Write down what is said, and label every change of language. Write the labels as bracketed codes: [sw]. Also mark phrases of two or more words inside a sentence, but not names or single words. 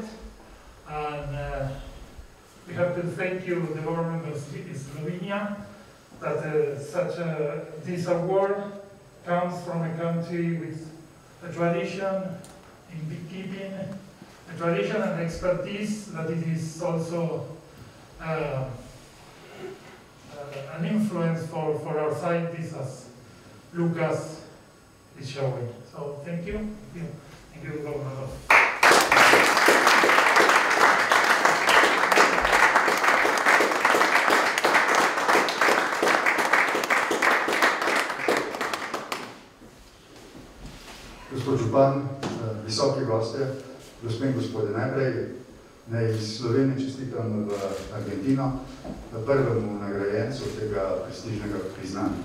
[en] And we have to thank you, the government of Slovenia, that this award comes from a country with a tradition in beekeeping, a tradition and expertise that it is also an influence for our scientists, as Lucas is showing. So thank you. Thank you, Governor. [sl] Gospod župan, visoki gostje, gospe in gospode, najprej naj iz Slovenije čestitam v Argentino, prvemu nagrajencu tega prestižnega priznanja.